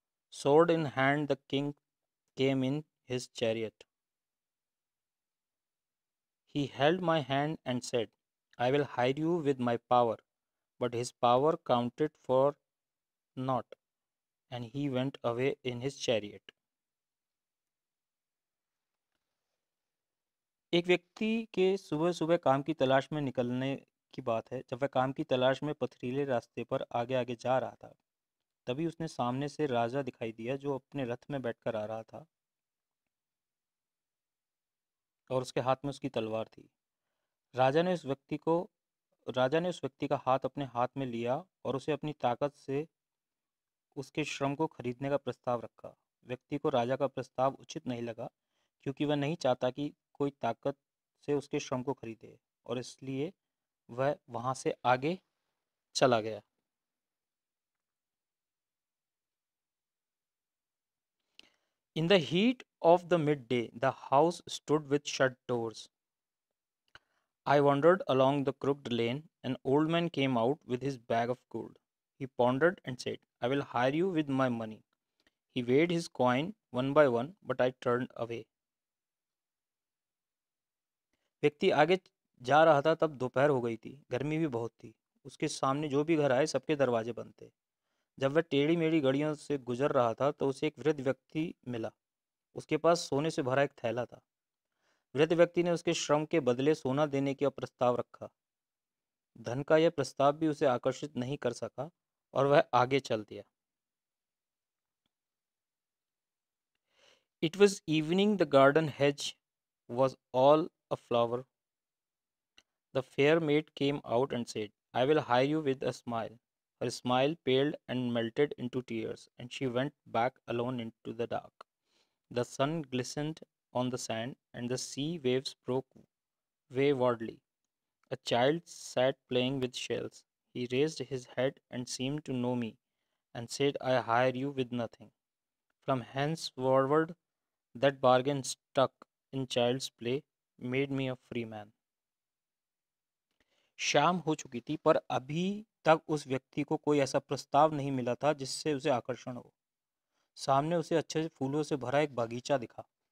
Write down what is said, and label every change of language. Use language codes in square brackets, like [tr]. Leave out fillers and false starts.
[en] Sword in hand, the king came in his chariot. He held my hand and said, I will hire you with my power. But his power counted for naught, and he went away in his chariot. [hi] एक व्यक्ति के सुबह सुबह काम की तलाश में निकलने की बात है। जब वह काम की तलाश में पथरीले रास्ते पर आगे आगे जा रहा था, तभी उसने सामने से राजा दिखाई दिया जो अपने रथ में बैठकर आ रहा था और उसके हाथ में उसकी तलवार थी। राजा ने उस व्यक्ति को राजा ने उस व्यक्ति का हाथ अपने हाथ में लिया और उसे अपनी ताकत से उसके श्रम को खरीदने का प्रस्ताव रखा। व्यक्ति को राजा का प्रस्ताव उचित नहीं लगा, क्योंकि वह नहीं चाहता कि कोई ताकत से उसके श्रम को खरीदे, और इसलिए वह वहां से आगे चला गया। [en] In the heat of the midday, the house stood with shut doors. I wandered along the crooked lane. An old man came out with his bag of gold. He pondered and said, I will hire you with my money. He weighed his coin one by one, but I turned away. [hi] व्यक्ति आगे जा रहा था, तब दोपहर हो गई थी। गर्मी भी बहुत थी। उसके सामने जो भी घर आए, सबके दरवाजे बंद थे। जब वह टेढ़ी मेढ़ी गलियों से गुजर रहा था, तो उसे एक वृद्ध व्यक्ति मिला। उसके पास सोने से भरा एक थैला था। वृद्ध व्यक्ति ने उसके श्रम के बदले सोना देने का प्रस्ताव रखा। धन का यह प्रस्ताव भी उसे आकर्षित नहीं कर सका और वह आगे चल दिया। [en] It was evening. The garden hedge was all aflower. The fair maid came out and said, I will hire you with a smile. Her smile paled and melted into tears, and she went back alone into the dark. The sun glistened on the sand, and the sea waves broke waywardly. A child sat playing with shells. He raised his head and seemed to know me, and said, I hire you with nothing. From henceforward, that bargain stuck in child's play made me a free man. [hi] शाम हो चुकी थी, पर अभी तक उस व्यक्ति को कोई ऐसा प्रस्ताव नहीं मिला था जिससे उसे आकर्षण हो। सामने उसे अच्छे से फूलों से भरा एक बागीचा दिखा।